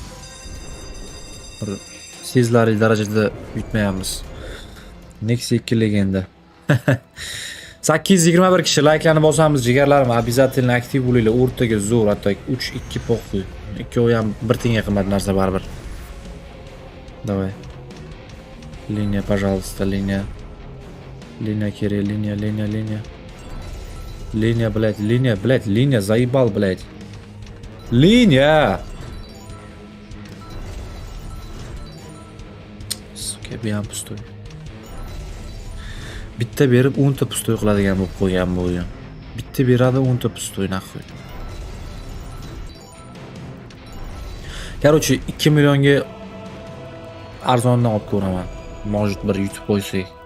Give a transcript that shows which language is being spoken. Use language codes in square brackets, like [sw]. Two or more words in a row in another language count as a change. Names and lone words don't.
[uz] Sizlarli darajada yutmayapmiz. Nexia 2 legenda. 821 kishi like'larni bosamiz jigarlarim. Обязательно aktiv bo'linglar. O'rtaga zo'r, hatto 3-2 po'xuy. Ikkovi ham bir tenga qimmat narsa baribir. [ru] Давай. Линия, пожалуйста, линия. Линия, Кирилл, линия. Линия, блядь, линия, заебал, блядь. Линия! Suka, [uz] bu ham pustoy. Bitta berib 10 ta pustoy qiladigan bo'lib qo'ygan bu o'yin. Bitta beradi 10 ta pustoy naxoy. Короче, 2 millionga arzondan olib ko'raman. Может bir yutib qo'ysak.